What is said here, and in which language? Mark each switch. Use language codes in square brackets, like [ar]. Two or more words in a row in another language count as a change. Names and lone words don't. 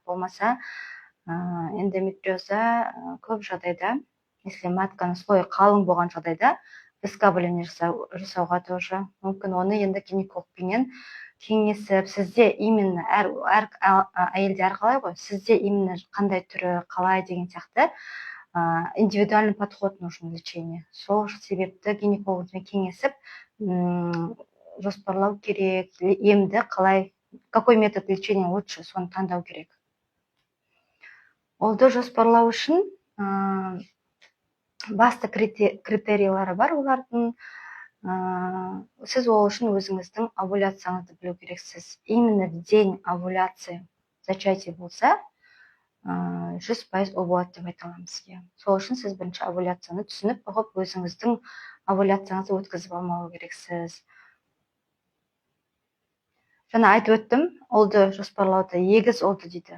[kk] Болмаса эндометриозда көп жағдайда, если матканың слойы қалың болған жағдайда, выскабливание жасауға тоже мүмкін. Оны енді гинекологпенен кеңесіп, сізде именно әр әйелде әрқалай ғой, сізде именно қандай түрі қалай деген сияқты [ru] индивидуальный подход нужен лечение. [kk] Сол себепті гинекологпен кеңесіп, жоспарлау керек, емді қалай, [ru] какой метод лечения лучше, [kk] соны таңдау керек. Ұлды жоспарлау үшін басты критериялары бар олардың. Сіз ол үшін өзіңіздің овуляцияңызды білу керексіз. [ru] Именно в день овуляции зачатие [kk] болса, 100% овуляция деп айта аламын сізге. Сол үшін сіз бірінші овуляцияны түсініп, өзіңіздің овуляцияңызды өткізіп алмау керексіз. Жаңа айтып өттім, ұлды жоспарлауды, егіз ұлды дейді.